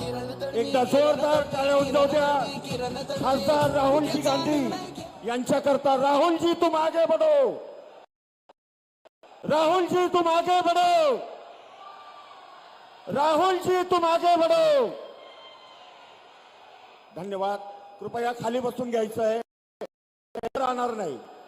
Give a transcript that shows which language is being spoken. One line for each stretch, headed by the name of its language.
Marathi: एकदा जोरदार टाळ्या उंचावू द्या खासदार राहुलजी गांधी यांच्याकरता.
Hindi: राहुलजी तुम आगे बढ़ो, राहुलजी तुम आगे बढ़ो, राहुलजी तुम आगे बढ़ो.
Marathi: धन्यवाद. कृपया खाली बसून घ्यायचं आहे, राहणार नाही.